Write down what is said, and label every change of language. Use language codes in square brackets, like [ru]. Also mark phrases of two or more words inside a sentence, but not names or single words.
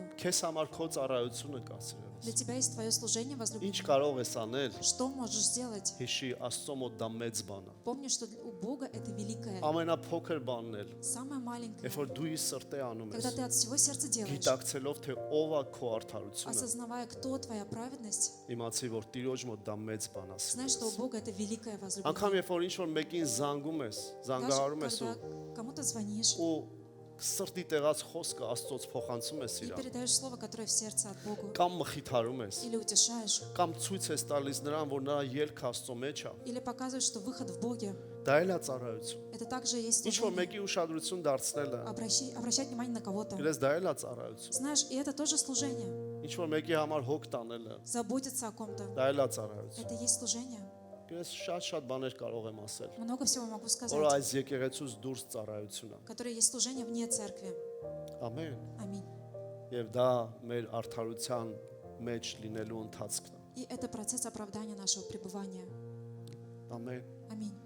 [hy] Քեզ համար քո ծառայությունը կա սիրելիս։ [ru] Для тебя есть твое служение [hy] Ինչ [ru] возлюбленное. [hy] կարող ես անել։ [ru] Что можешь сделать? [hy] Հիշի Աստծո մոտ դա մեծ բան է։ [ru] Помни, что у Бога это великое, [hy] Ամենափոքր բանն էլ, [ru] самое маленькое. [hy] երբ որ дու իր սրտե անում [ru] Когда [hy] ես, [ru] ты от всего сердца делаешь, [hy] գիտակցելով թե ով է քո արդարությունը, [ru] осознавая, кто твоя праведность, [hy] իմացի որ Տիրոջ մոտ դա մեծ բան է։ [ru] знаешь, что у Бога это великое возлюбленное. [hy] Անկամ երբ որ ինչ որ մեկին զանգում ես, [ru] Даже [hy] զանգահարում ես [ru] когда кому-то звонишь [hy] ու սրտի տեղած խոսքը Աստծոց փոխանցում ես [ru] и [hy] իրան, [ru] передаешь слово, которое в сердце от Бога, [hy] կամ մխիթարում ես, [ru] или утешаешь, [hy] կամ ցույց ես տալիս նրան, որ նրա ելքը Աստծո մեջ է, [ru] или показываешь, что выход в Боге, [hy] դա էլ է ծառայություն։ [ru] это также есть [hy] Ինչ որ [ru] служение. [hy] մեկի ուշադրություն դարձնելը, [ru] Обращать внимание на кого-то. [hy] իրես դա էլ է ծառայություն։ [ru] Знаешь, и это тоже служение. [hy] Ինչ որ մեկի համար հոգ տանելը, [ru] Заботиться о ком-то. [hy] դա էլ է ծառայություն։ [ru] Это и есть служение. [hy] Ես շատ բաներ կարող եմ ասել, [ru] Много всего могу [hy] որ [ru] сказать, [hy] այս եկեղեցուց դուրս ծառայություն է։ [ru] которое есть служение вне церкви. [hy] Ամեն։ [ru] Аминь. [hy] Եվ դա մեր արդարության մեջ լինելու ընթացքն է։ [ru] И это процесс оправдания нашего пребывания. [hy] Ամեն։ [ru] Аминь.